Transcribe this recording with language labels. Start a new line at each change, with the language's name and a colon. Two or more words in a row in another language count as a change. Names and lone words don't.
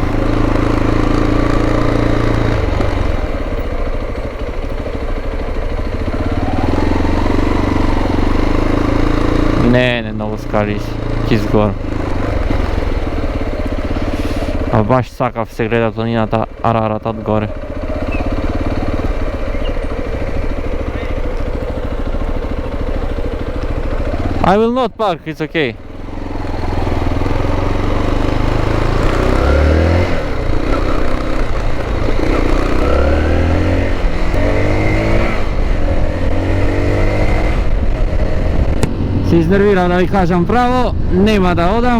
Macedonian: Не, многу скали ќе изгорам. А баш сакав се гледа планината Арарат од горе.
English: I will not park, it's okay.
Macedonian: Се изнервирам да ви кажам право, нема да одам.